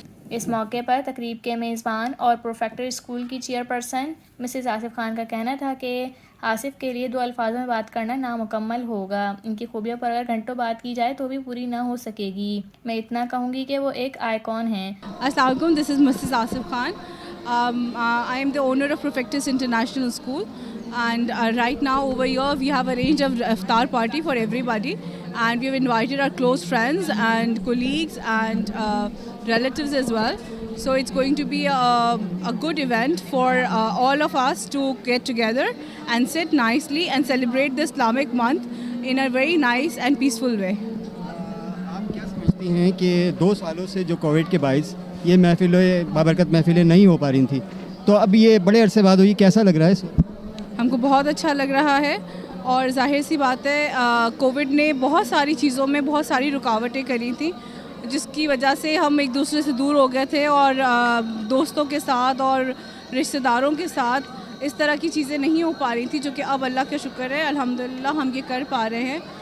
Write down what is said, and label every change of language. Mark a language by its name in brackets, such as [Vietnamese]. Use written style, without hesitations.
[Urdu] اس موقع پر تقریب کے میزبان اور پروفیکٹر اسکول کی chair person Mrs Asif Khan کا کہنا تھا کہ آصف کے لیے 2 الفاظوں میں بات کرنا نامکمل ہوگا. ان کی خوبیوں پر اگر گھنٹوں بات کی جائے تو بھی پوری نہ ہو سکے گی. میں اتنا کہوں گی کہ وہ ایک آئیکن ہیں. [English] السلام علیکم, this is Mrs Asif Khan. I am the owner of Profectus International School, and right now over here we have arranged a iftar party for everybody, and we have invited our close friends and colleagues and relatives as well. So it's going to be a good event for all of us to get together and sit nicely and celebrate the Islamic month in a very nice and peaceful way. [Urdu] آپ کیا سمجھتی ہیں کہ 2 سالوں سے جو Covid کے باعث یہ محفلیں بابرکت محفلیں نہیں ہو پا رہی تھیں, تو اب یہ بڑے عرصے بعد ہوئی, کیسا لگ رہا ہے اس وقت؟ ہم کو بہت اچھا لگ رہا ہے, اور ظاہر سی بات ہے کووڈ نے بہت ساری چیزوں میں بہت ساری رکاوٹیں کری تھیں جس کی وجہ سے ہم ایک دوسرے سے دور ہو گئے تھے, اور دوستوں کے ساتھ اور رشتہ داروں کے ساتھ اس طرح کی چیزیں نہیں ہو پا رہی تھیں, جو کہ اب اللہ کا شکر ہے الحمدللہ ہم یہ کر پا رہے ہیں.